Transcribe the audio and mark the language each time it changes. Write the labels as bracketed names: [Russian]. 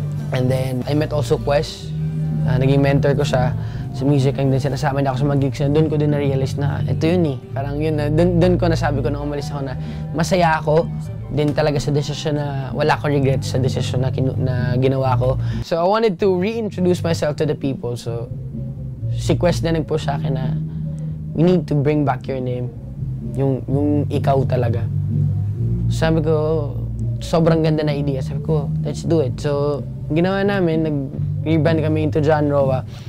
[English] And then, I met also Quest. [Filipino] Naging mentor ko siya sa music, and then sinasama niya ako sa mga gigs na doon ko din na-realize na ito yun eh. Parang yun na, doon ko nasabi ko nung umalis ako na masaya ako din talaga sa desisyon na wala ko regrets sa desisyon na ginawa ko. [English] So I wanted to reintroduce myself to the people. [Filipino] So si Quest na nag-push sa akin na [English] we need to bring back your name. [Filipino] Yung ikaw talaga. Sabi ko, sobrang ganda na idea. Sabi ko, [English] let's do it. [Filipino] So ginawa namin, nag-rebrand kami into John Roa.